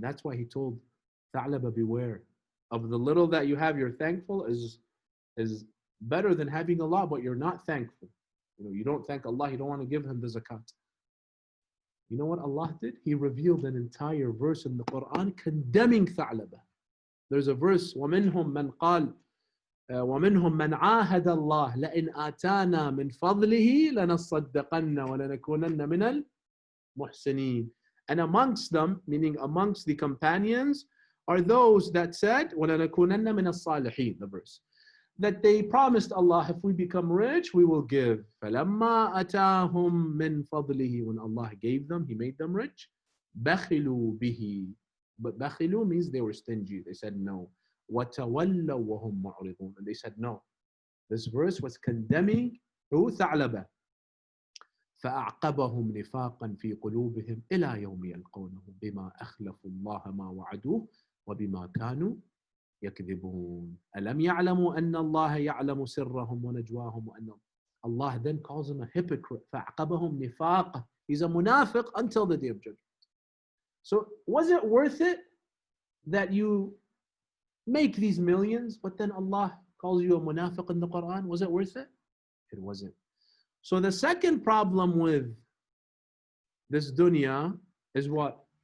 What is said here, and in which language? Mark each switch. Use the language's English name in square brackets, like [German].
[English] That's why he told Tha'laba, beware. Of the little that you have, you're thankful is better than having a lot, but you're not thankful. You don't thank Allah, you don't want to give him the zakat. You know what Allah did? He revealed an entire verse in the Quran condemning Tha'laba. [Arabic] There's a verse, وَمِنْهُمْ مَنْ قَالَ وَمِنْهُمْ مَنْ عَاهَدَ اللَّهِ لَإِنْ آتَانَا مِنْ فَضْلِهِ لَنَصَّدَّقَنَّ وَلَنَكُونَنَّ مِنَ الْمُحْسِنِينَ. [English] And amongst them, meaning amongst the companions, are those that said, [Arabic] وَلَنَكُونَنَّ مِنَ الصَّالِحِينَ, [English] the verse, that they promised Allah, if we become rich, we will give. [Arabic] فَلَمَّا أَتَاهُمْ مِنْ فَضْلِهِ, [English] when Allah gave them, He made them rich, [Arabic] بَخِلُوا بِهِ. [English] But بَخِلُوا means they were stingy. They said no. [Arabic] وَتَوَلَّوْا وَهُمْ مُعْرِضُونَ. [English] And they said no. This verse was condemning who? Tha'laba. [Arabic] فأعقبهم نفاقا في قلوبهم إلى يوم يلقونه بما أخلفوا الله ما وعدوه وبما كانوا يكذبون ألم يعلموا أن الله يعلم سرهم ونجواهم وأن [English] Allah then calls him a hypocrite. [Arabic] فأعقبهم نفاقا. [English] He's a munafiq until the day of judgment. So was it worth it that you make these millions, but then Allah calls you a munafiq in the Quran? Was it worth it? It wasn't. So the second problem with this dunya is what?